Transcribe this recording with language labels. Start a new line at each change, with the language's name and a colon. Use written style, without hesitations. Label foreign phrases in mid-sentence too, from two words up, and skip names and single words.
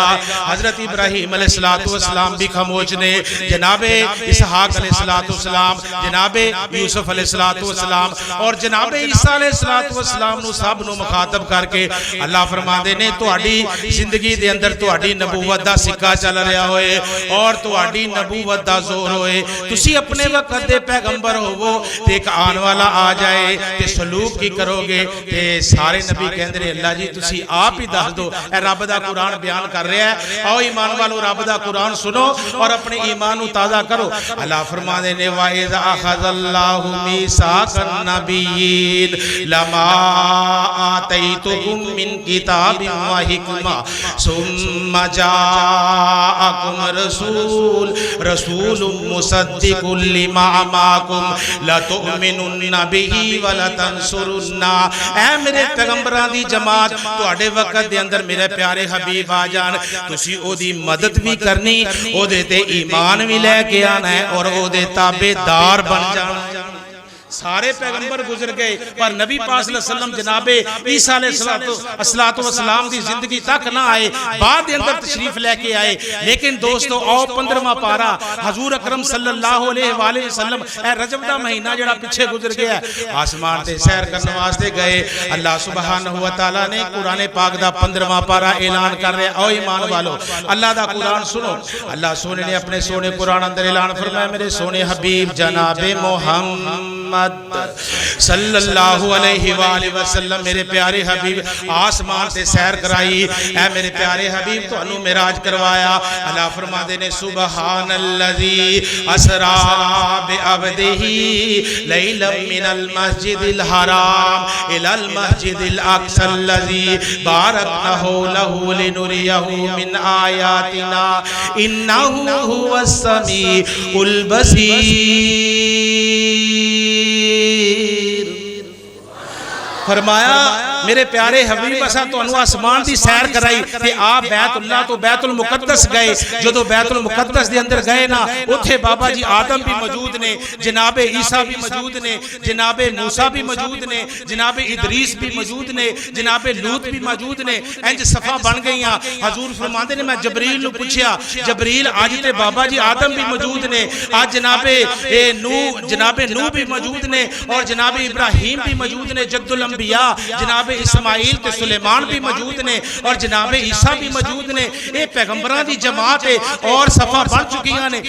Punjabi: حضرت ابراہیم
Arabic: علیه الصلاة والسلام
Punjabi: بھی خاموش نیں، جنابِ اسحاق
Arabic: علیه الصلاة والسلام,
Punjabi: جنابِ یوسف
Arabic: علیه الصلاة والسلام
Punjabi: اور جنابِ عیسیٰ
Arabic: علیه الصلاة والسلام
Punjabi: نوں سب نوں مخاطب کرکے اللہ فرماندے نیں تہاڈی زندگی دے اندر تہاڈی نبوت دا سکہ چل رہیا ہووے اور تہاڈی نبوت دا زور ہووے تسی اپنے وقت دے پیغمبر ہووو تے ایک آن والا آ جائے تے سلوک کی کروگے تے سارے نبی کہندے نیں اللہ جی تسی آپ ہی دس دو. اے رب دا قرآن بیان کر رہیا ہے۔ آؤ ایمان والوں رب دا قرآن سنو اور اپنے ایمان کو تازہ کرو. اللہ فرماندے نیں
Arabic: وإذ أخذ الله ميثاق النبيين لما آتيتكم من كتاب وحكمة ثم جاءكم رسول مصدق لما معكم لتؤمنن به ولتنصرن.
Punjabi: اے میرے پیغمبراں دی جماعت تہاڈے وقت دے اندر میرے پیارے حبیب آ جان تسی اوہدی مدد بھی کرنی اوہدے تے ایمان بھی لے کے آنا ہے اور اوہدے تابعدار بن جانا. سارے پیغمبر گزر گئے پر نبی پاک
Arabic: صلى الله عليه وسلم
Punjabi: جنابِ عیسیٰ
Arabic: علیه الصلاة والسلام
Punjabi: کی زندگی تک نہ آئے بعد کے اندر تشریف لے کے آئے. لیکن دوستو آؤ 15واں پارہ حضور اکرم
Arabic: صلى الله عليه وسلم
Punjabi: اے رجب دا مہینہ جیہڑا پیچھے گزر گیا آسمان تے سیر کرنے واسطے گئے.
Arabic: الله سبحانه وتعالى
Punjabi: نے قرآن پاک دا 15واں پارہ اعلان کر رہیا آؤ ایمان والوں اللہ دا قرآن سنو. اللہ سوہنے نے اپنے سوہنے قرآن اندر اعلان فرمایا میرے سوہنے حبیب جنابِ محمد
Arabic: صلى الله عليه وسلم
Punjabi: میرے پیارے حبیب آسمان سے سیر کرائی اے میرے پیارے حبیب تہانوں معراج کروایا. اللہ فرماتے نیں
Arabic: سبحان الذي أسرى بعبده ليلا من المسجد الحرام إلى المسجد الأقصى الذي باركناه له لنريه من آياتنا إنه هو السميع البصير.
Punjabi: فرمایا میرے پیارے حبیب اساں تہانوں آسمان دی سیر کرائی تے آپ بیت اللہ توں بیت المقدس گئے. جدوں بیت المقدس دے اندر گئے نا اوتھے بابا جی آدم بھی موجود نیں، جنابِ عیسیٰ بھی موجود نیں، جنابِ موسیٰ بھی موجود نیں، جنابِ ادریس بھی موجود نیں، جنابِ لوط بھی موجود نیں. انج صفا بن گئی۔ حضور فرماتے نیں میں جبریل نوں پچھیا، جبریل اج تے بابا جی آدم بھی موجود نیں، آج جنابِ نوح بھی موجود نیں اور جنابِ ابراہیم بھی موجود نیں, आज जनाबे नूह भी मौजूद ने और जनाबे इब्राहिम भी मौजूद ने,
Arabic: جد الأنبياء
Punjabi: جنابِ اسماعیل تے سلیمان بھی موجود نیں اور جنابِ عیسیٰ بھی موجود نیں. یہ پیغمبراں دی جماعت ہے اور صفا بن چکیاں نیں.